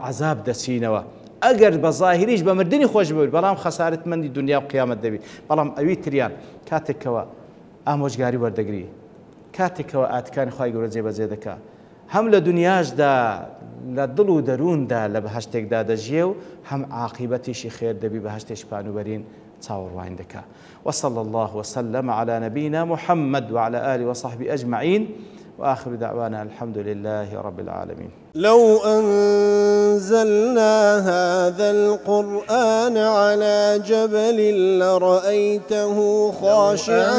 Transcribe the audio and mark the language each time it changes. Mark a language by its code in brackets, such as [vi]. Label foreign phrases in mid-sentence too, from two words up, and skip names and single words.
[ckb] عەزاب دەچینەوە ئەگەر بە ظاهریش بە مردنی خۆش ببێت بەڵام خەسارەتمەندی دنیا و قیامەت دەبێت بەڵام ئەوی تریان کاتێکەوە ئامۆژگاری وەردەگری کاتێکەوە ئاتکانی خوای گەورە جێبەجێ دەکات هەم لە دنیاشدا لە دڵ و دەرووندا لە بەهەشتێکدا دەژیە و هەم عاقبەتیشی خێر دەبی بەهەشتێش پانوبەرین تصور دكا [ar] وصلى الله وسلم على نبينا محمد وعلى آله وصحبه أجمعين وآخر دعوانا الحمد لله رب العالمين. لو أنزلنا هذا القرآن على جبل لرأيته خاشعا